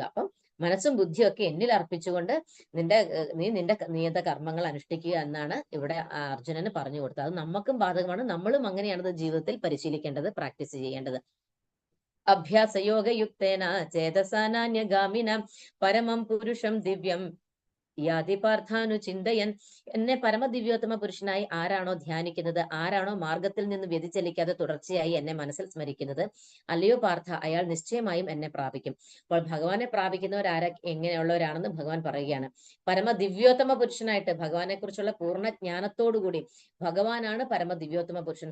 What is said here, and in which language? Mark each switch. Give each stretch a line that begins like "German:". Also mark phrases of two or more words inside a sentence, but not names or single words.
Malayalam: അപ്പം മനസ്സും ബുദ്ധിയും ഒക്കെ എന്നിൽ അർപ്പിച്ചുകൊണ്ട് നീ നിന്റെ നിയത കർമ്മങ്ങൾ അനുഷ്ഠിക്കുക എന്നാണ് ഇവിടെ അർജുനന് പറഞ്ഞു കൊടുത്തത്. അത് നമുക്കും ബാധകമാണ്. നമ്മളും അങ്ങനെയാണ് ജീവിതത്തിൽ പരിശീലിക്കേണ്ടത്, പ്രാക്ടീസ് ചെയ്യേണ്ടത്.
Sanskrit: അഭ്യാസയോഗയുക്തേന ചേതസാനാന്യഗാമിന പരമം പുരുഷം ദിവ്യം യാതി പാർത്ഥാനു ചിന്തയൻ.
Malayalam: എന്നെ പരമദിവ്യോത്തമ പുരുഷനായി ആരാണോ ധ്യാനിക്കുന്നത്, ആരാണോ മാർഗത്തിൽ നിന്ന് വ്യതിചലിക്കാതെ തുടർച്ചയായി എന്നെ മനസ്സിൽ സ്മരിക്കുന്നത്, അല്ലയോ പാർത്ഥ, അയാൾ നിശ്ചയമായും എന്നെ പ്രാപിക്കും. അപ്പോൾ ഭഗവാനെ പ്രാപിക്കുന്നവരാര എങ്ങനെയുള്ളവരാണെന്ന് ഭഗവാൻ പറയുകയാണ്. പരമദിവ്യോത്തമ പുരുഷനായിട്ട് ഭഗവാനെ കുറിച്ചുള്ള പൂർണ്ണ ജ്ഞാനത്തോടുകൂടി, ഭഗവാനാണ് പരമദിവ്യോത്തമ പുരുഷൻ.